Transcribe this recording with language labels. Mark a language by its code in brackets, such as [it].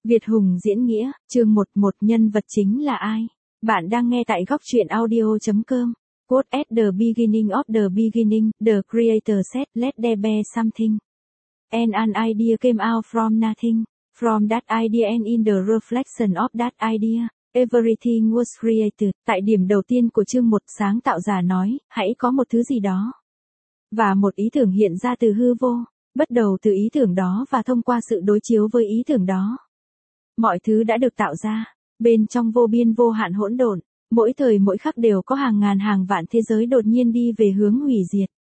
[vi] Việt Hùng diễn nghĩa, chương 1, một nhân vật chính là ai? Bạn đang nghe tại góc truyện audio.com. [en] Quote at the beginning of the beginning, the creator said, let there be something. And an idea came out from nothing. From that idea and in the reflection of that idea, everything was created. [vi] Tại điểm đầu tiên của chương 1, sáng tạo giả nói, hãy có một thứ gì đó. Và một ý tưởng hiện ra từ hư vô, bắt đầu từ ý tưởng đó và thông qua sự đối chiếu với ý tưởng đó. Mọi thứ đã được tạo ra, bên trong vô biên vô hạn hỗn độn, mỗi thời mỗi khắc đều có hàng ngàn hàng vạn thế giới đột nhiên đi về hướng hủy diệt.